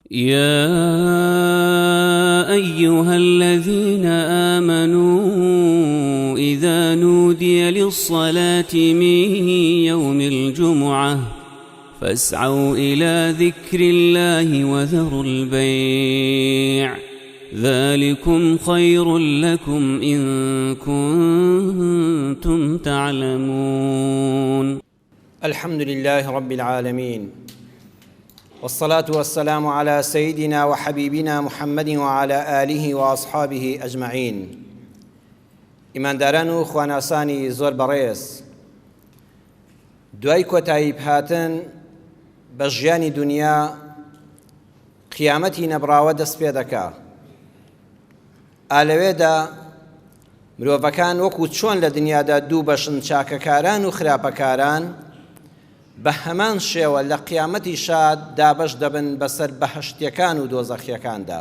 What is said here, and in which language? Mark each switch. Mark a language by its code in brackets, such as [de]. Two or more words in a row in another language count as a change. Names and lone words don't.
[ar] يا أيها الذين آمنوا إذا نودي للصلاة من يوم الجمعة فاسعوا إلى ذكر الله وذروا البيع ذلكم خير لكم إن كنتم تعلمون. الحمد لله رب العالمين، والصلاة والسلام على سيدنا وحبيبنا محمد وعلى آله وأصحابه أجمعين. [ckb] إمان داران خواناساني زور بريس دوای کۆتایی هاتن بە ژیانی دنیا قیامەتی نەبراوە دەست پێ دەکا. ئالەوێدا مرۆڤەکان وەکو چۆن لە دنیادا دوو بەشن، چاکەکاران و خراپەکاران، بە هەمان شێوە لە قیامەتی شاد دابەش دەبن بەسەر بەهەشتیەکان و دۆزەخیەکاندا.